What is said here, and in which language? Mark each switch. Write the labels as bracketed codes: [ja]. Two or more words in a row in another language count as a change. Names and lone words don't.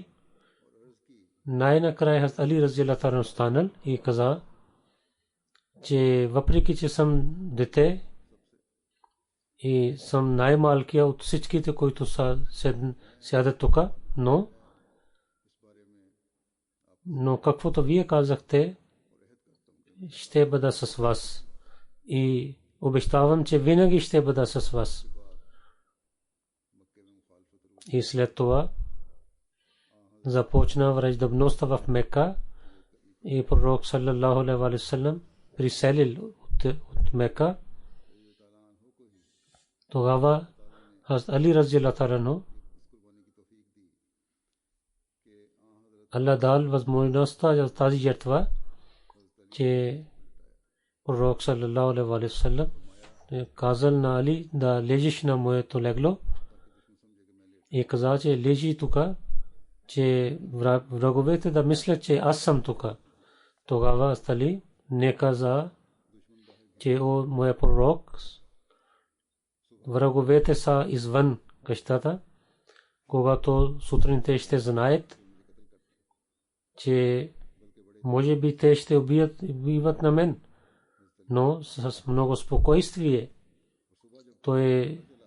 [bg] Най-накрая Хазрат Али [ar] رضي الله عنه [bg] станал и каза, че въпреки че съм дете и съм най-малкия от всичките, които сядат тук, но каквото вие казахте, ще бъда с вас и обещавам, че винаги ще бъда с вас. И след това започна враждебността в Мека, и пророк [ar] صلى الله عليه وسلم [bg] приселил от Мека. Тогава Хазрат Али [ar] رضي الله عنه [bg] Allah дал възможността за тази жертва, че пророк [ar] صلى الله عليه وسلم [bg] казал на Али да лежиш на моето легло, и каза, че лежи тук, че враговете да мислят, че аз съм тук. Тогава Али не каза, че о моя пророк, враговете са извън къщата, когато сутринта ще знаят, че може би те ще убиват на мен, но с много спокойствие той